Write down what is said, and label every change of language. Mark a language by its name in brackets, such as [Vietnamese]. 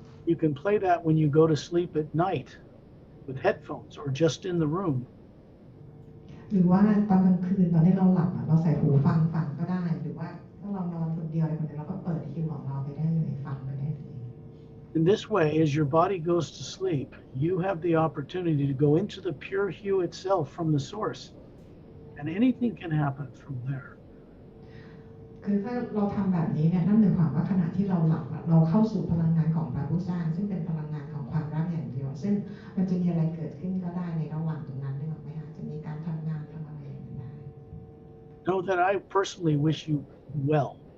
[English] You can play that when you go to sleep at night with headphones or just in the room. [Thai] หรือว่าตอนกลางคืนตอนที่เราหลับเราใส่หูฟังก็ได้หรือว่าถ้าเรานอนคนเดียวอะไรคนเดียวเราก็เปิดฮิวของเราไปได้เลยฟังไปได้เลย [English] In this way, as your body goes to sleep, you have the opportunity to go into the pure hue itself from the source, and anything can happen from there. [Thai] คือถ้าเราทำแบบนี้เนี่ยนั่นหมายความว่าขณะที่เราหลับเราเข้าสู่พลังงานของพระผู้สร้างซึ่งเป็นพลังงานของความรักอย่างเดียวซึ่งมันจะมีอะไรเกิดขึ้นก็ได้ในระหว่างตรงนั้นได้หรือไม่คะจะมีการทำงานทำอะไรอย่างนี้ได้ [English] Know that I personally wish you well.